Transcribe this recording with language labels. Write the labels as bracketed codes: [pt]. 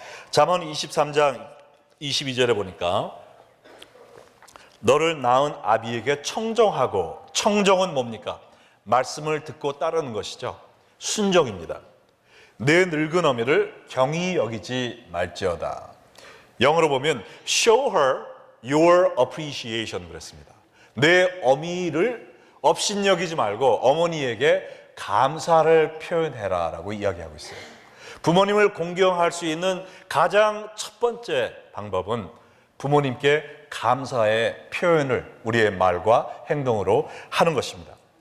[ko] 잠언 23장 22절에 보니까 너를 낳은 아비에게 청정하고, 청정은 뭡니까? 말씀을 듣고 따르는 것이죠. 순종입니다. 내 늙은 어미를 경히 여기지 말지어다. 영어로 보면 [en] show her your appreciation [ko] 그랬습니다. 내 어미를 업신여기지 말고 어머니에게 감사를 표현해라 라고 이야기하고 있어요. 부모님을 공경할 수 있는 가장 첫 번째 방법은 부모님께 감사의 표현을 우리의 말과 행동으로 하는 것입니다.